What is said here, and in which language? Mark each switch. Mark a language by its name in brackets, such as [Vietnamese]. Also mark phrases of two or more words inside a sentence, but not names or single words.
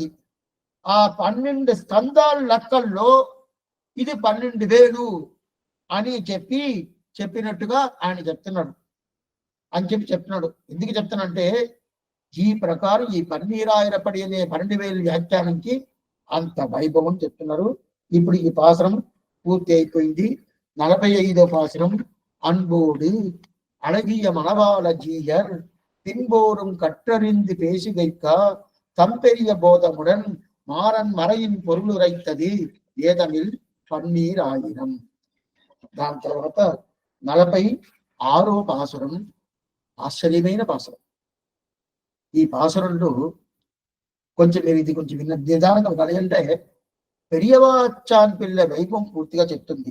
[Telugu] ఆ 12 స్కందాల లెక్కల్లో ఇది 12,000 అని చెప్పినట్టుగా ఆయన చెప్తున్నాడు అని చెప్తున్నాడు. ఎందుకు చెప్తానంటే, ఈ ప్రకారం ఈ పన్నీరాయిరప్పటి అనే 12,000 వ్యాఖ్యానంకి అంత వైభవం చెప్తున్నారు. ఇప్పుడు ఈ పాసరం పూర్తి అయిపోయింది. 45వ పాసరం. [Tamil] அன்போடு அழகிய மணவாள ஜீயர் பின்போரும் கற்றறிந்து பேசுகைக்கா தம்பெரிய போதமுடன் மாறன் மறையின் பொருளுரைத்தது ఏదమిల్ 12,000. [Telugu] దాని తర్వాత 46వ పాసురం ఆశ్చర్యమైన పాసురం. ఈ పాసురంలో కొంచెం మీరు ఇది కొంచెం విన్న నిదానంగా కలిగంటే పెరియవాచాన్ పిల్ల వైభవం పూర్తిగా చెప్తుంది.